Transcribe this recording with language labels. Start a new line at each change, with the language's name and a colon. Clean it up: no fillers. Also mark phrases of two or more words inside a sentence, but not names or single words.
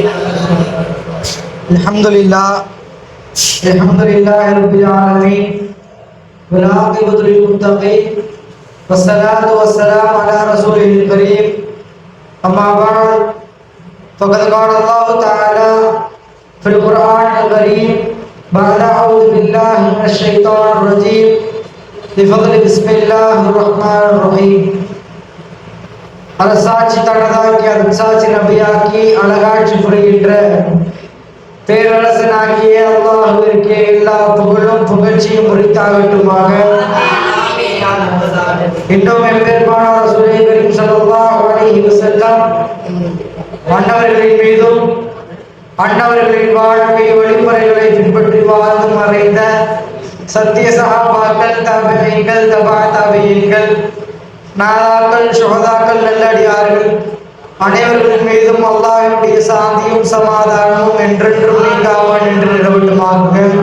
Arabic: الحمد لله رب العالمين والعاقبة للمتقين والصلاة والسلام على رسوله الكريم. أما بعد فقد قال الله تعالى في القرآن الكريم بعد أعوذ بالله من الشيطان الرجيم بفضل بسم الله الرحمن الرحيم.
Tamil: அரசாட்சி தனதாக்கி அரசாட்சி நபியாக்கி அழகாட்சி புரிகின்ற பேரரசனாகிய அல்லாஹ்விற்கே எல்லா புகழும் புகழ்ச்சியும் உரித்தாகட்டுமாக. இன்னும் எம்பெருமானார் ரசூலே கரீம்
Arabic: صلى الله عليه وسلم
Tamil: அன்னவர்களின் மீதும் அன்னவர்களின் வாழ்க்கை வழிமுறைகளை பின்பற்றி வாழ்ந்து மறைந்த சத்திய சஹாபாக்கள், தாபிஈன்கள், தபா தாபிஈன்கள், நாதாக்கள், ஷுஹதாக்கள், நல்லடியார்கள் அனைவர்கள் மீதும் அல்லாஹ்வினுடைய சாந்தியும் சமாதானமும் என்றென்றும் நீங்காமல் என்று நிலவட்டுமாக.